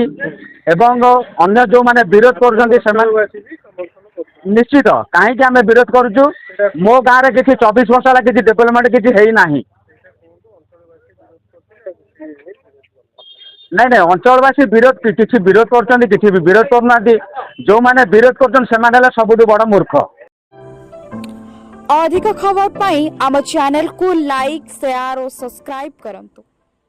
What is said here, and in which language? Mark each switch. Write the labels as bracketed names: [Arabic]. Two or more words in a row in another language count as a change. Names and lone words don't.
[Odia] ଏବଂ ଅନ୍ୟ ଯୋଉମାନେ ବିରୋଧ କରୁଛନ୍ତି ସେମାନେ ନିଶ୍ଚିତ, କାହିଁକି ଆମେ ବିରୋଧ କରୁଛୁ? ମୋ ଗାଁରେ କିଛି 24 ବର୍ଷ ହେଲା କିଛି ଡେଭଲପମେଣ୍ଟ କିଛି ହେଇନାହିଁ। ନାଇଁ ଅଞ୍ଚଳବାସୀ କିଛି ବିରୋଧ କରୁଛନ୍ତି, କିଛି ବି ବିରୋଧ କରୁନାହାନ୍ତି। ଯୋଉମାନେ ବିରୋଧ କରୁଛନ୍ତି ସେମାନେ ହେଲେ ସବୁଠୁ ବଡ ମୂର୍ଖ। ଅଧିକ ଖବର ପାଇଁ ଆମ ଚ୍ୟାନେଲ କୁ ଲାଇକ ସେୟାର ଆଉ ସବସ୍କ୍ରାଇବ କରନ୍ତୁ।